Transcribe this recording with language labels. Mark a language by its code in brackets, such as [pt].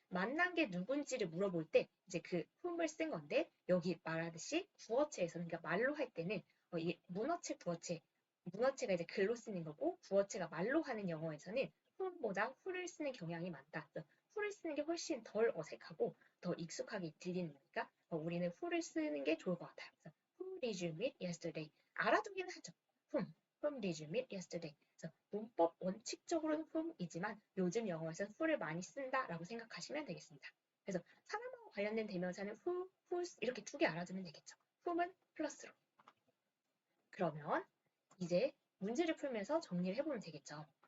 [ko] 만난 게 누군지를 물어볼 때 이제 그 whom을 쓴 건데 여기 말하듯이 구어체에서는 그러니까 말로 할 때는 이 문어체 구어체 문어체가 이제 글로 쓰는 거고 구어체가 말로 하는 영어에서는 whom보다 who를 쓰는 경향이 많다. 그래서 who를 쓰는 게 훨씬 덜 어색하고 더 익숙하게 들리는 거니까 우리는 who를 쓰는 게 좋을 것 같아요. 그래서 [en] who did you meet yesterday? [ko] 알아두긴 하죠. [en] whom did you meet yesterday? [ko] 그래서 문법 원칙적으로는 whom이지만 요즘 영어에서는 who를 많이 쓴다라고 생각하시면 되겠습니다. 그래서 사람하고 관련된 대명사는 who, whose 이렇게 두 개 알아두면 되겠죠. whom은 플러스로. 그러면 이제 문제를 풀면서 정리를 해보면 되겠죠.